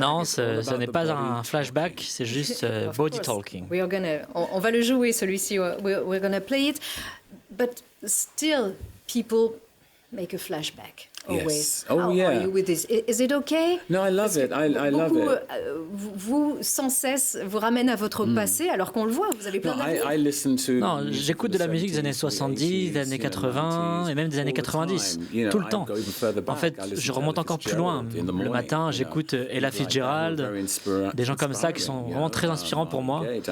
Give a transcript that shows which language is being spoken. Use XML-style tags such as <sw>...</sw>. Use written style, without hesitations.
<fr>Non, ce n'est pas un flashback, c'est juste body talking. On va le jouer celui-ci.</fr> <en>We're gonna play it, but still people make a flashback. Always. Yes. Oh, How yeah. are you with this? Is it okay? No, I love it. I love it.</en> <fr>Vous, sans cesse, vous ramène à votre passé, alors qu'on le voit, vous avez plein d'amis. Non, j'écoute de la musique des années 70, des années 80 et même des années 90, tout le temps. En fait, je remonte encore plus loin. Le matin, j'écoute Ella Fitzgerald, des gens comme ça qui sont vraiment très inspirants pour moi.</fr>